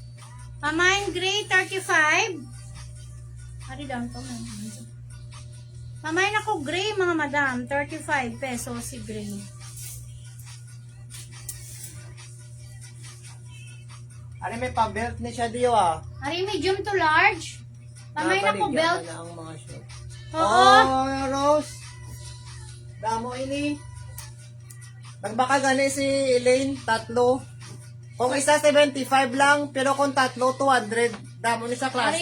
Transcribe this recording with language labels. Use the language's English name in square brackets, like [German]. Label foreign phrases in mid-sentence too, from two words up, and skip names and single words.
[Hiligaynon] Pamain gray 35. Ari down to. Pamain ako gray mga madam. 35 pesos si gray. Ano may pa-belt ni siya diyo ah. [English] Ari medium to large. [Hiligaynon] Pamain ako Napaligyan belt. na ang mga short. Oo. Oh, Rose. Damo ini. Nagbaka gani si Elaine, tatlo. Kung isa 75 lang, pero kung tatlo 200, damo ni sa klase.